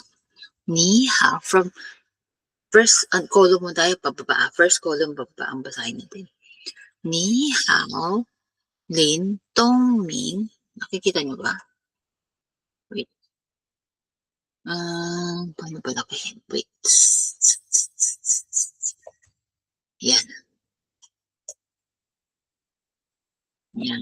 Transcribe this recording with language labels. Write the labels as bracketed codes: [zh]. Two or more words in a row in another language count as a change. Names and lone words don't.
[zh] 你好. [en] From first column [tl] mo tayo pababa. [en] First column [tl] pababa ang basahin natin. [zh] 你好, Lin Tong Ming. [tl] Nakikita niyo ba? Wait. Paano ba lakihin? Wait. Yan. Yan.